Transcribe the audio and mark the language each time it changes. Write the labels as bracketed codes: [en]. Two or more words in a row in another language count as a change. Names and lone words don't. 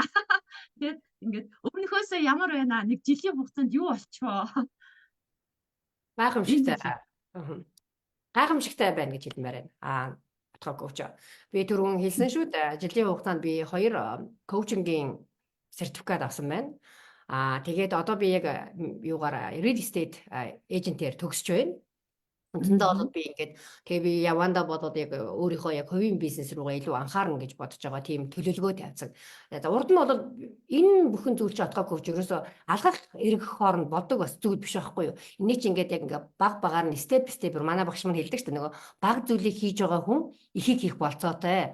[mn] Тэгээд ингээд өмнөхөөсөө ямар байна? Нэг жилийн хугацаанд юу болчихоо? Гайхамшигтай. Гайхамшигтай байна гэж хэлмээр байна. Отгоо коуч. Би түрүүн хэлсэн шүү дээ. Жилийн хугацаанд би 2 коучингийн сертификат авсан байна. Тэгээд одоо би яг юугаар [en] real estate agent- [mn] ээр төгсөж байна. Үндсэндээ бол би ингээд тэгээ би явандаа бодоод яг өөрийнхөө яг хувийн бизнес руугаа илүү анхаарна гэж бодож байгаа тийм төлөвлөгөө тавьсан. За урд нь бол энэ бүхэн зүйл чи отгоо коуч ерөөсөө алгах эргэх хооронд боддог бас зүйл биш байхгүй юу? Энийг чи ингээд яг ингээд баг багаар нь степ степээр манай багш маань хэлдэг шүү дээ нөгөө баг зүйлийг хийж байгаа хүн ихийг хийх болцоотой.